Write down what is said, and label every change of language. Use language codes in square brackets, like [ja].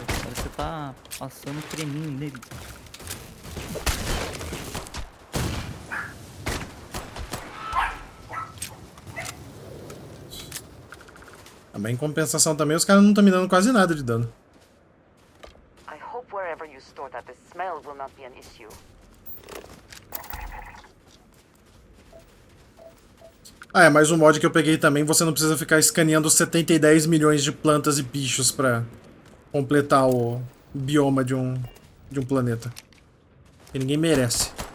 [pt] Parece que você tá passando creminho nele. Também em compensação também, os caras não estão me dando quase nada de dano. [en] I hope wherever you store that the smell will not be an issue. [pt] Ah, é, mas o mod que eu peguei também, você não precisa ficar escaneando 70 milhões de plantas e bichos pra completar o bioma de um planeta. Que ninguém merece.